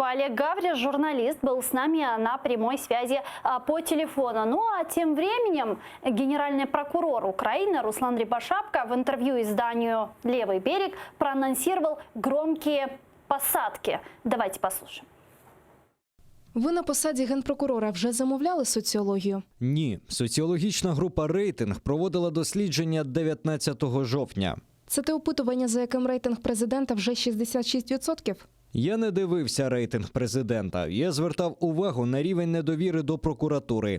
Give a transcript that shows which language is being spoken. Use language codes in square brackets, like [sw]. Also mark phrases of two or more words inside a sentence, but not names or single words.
[ru] Олег Гавриш, журналист, был с нами на прямой связи по телефону. Ну а тем временем генеральный прокурор Украины Руслан Рябошапка в интервью изданию «Левый берег» проанонсировал громкие посадки. Давайте послушаем. [uk] Ви на посаді генпрокурора вже замовляли соціологію? Ні. Соціологічна група «Рейтинг» проводила дослідження 19 жовтня. Це те опитування, за яким рейтинг президента вже 66%? Я не дивився рейтинг президента. Я звертав увагу на рівень недовіри до прокуратури.